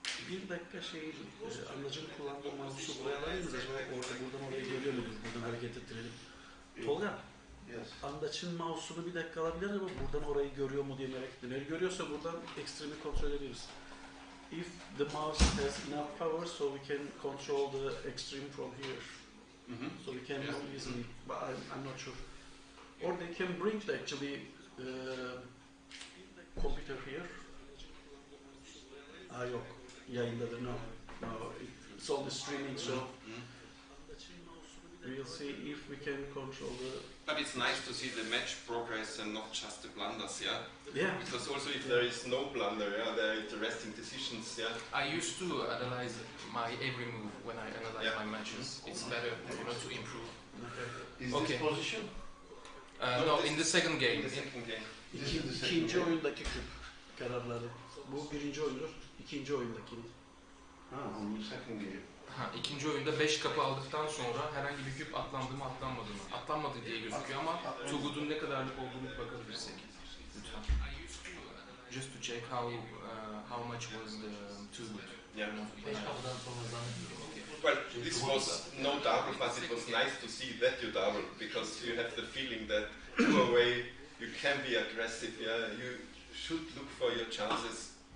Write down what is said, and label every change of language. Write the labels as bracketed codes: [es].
[tr] Bir dakika anlacın kullandığı mouse'u buraya alayım mı? Acaba buradan oraya geliyor mu? Buradan hareket ettirelim. Tolga, andaçın mouse'unu bir dakika alabilir ama buradan orayı görüyor mu diye merak ettim. Eğer görüyorsa buradan ekstremi kontrol edebiliriz. [en] If the mouse has enough power so we can control the extreme from here. So we can move easily, but I'm not sure. Or they can bring actually computer here. [tr] Yok. Yayındadır. [en] No. It's only streaming, so we'll see if we can control the... But it's nice to see the match progress and not just the blunders, Yeah. Because also if there is no blunder, there are interesting decisions, I used to analyze my every move when I analyze my matches. It's better, to improve. Is this position? No, in the second game. In the second game. [tr] İkinci oyundaki küp kararları. Bu birinci oyundur. İkinci oyundaki. [en] On the second game. [tr] İkinci oyunda 5 kapı aldıktan sonra herhangi bir küp atlandı mı atlanmadı mı? Atlanmadı diye gözüküyor ama Too Good'un ne kadarlık olduğunu bakabilirsek. Lütfen. [en] Just to check how much was the Too Good. Well, this was no double, but it was nice to see that you double, because you have the feeling that two away you can be aggressive, you should look for your chances.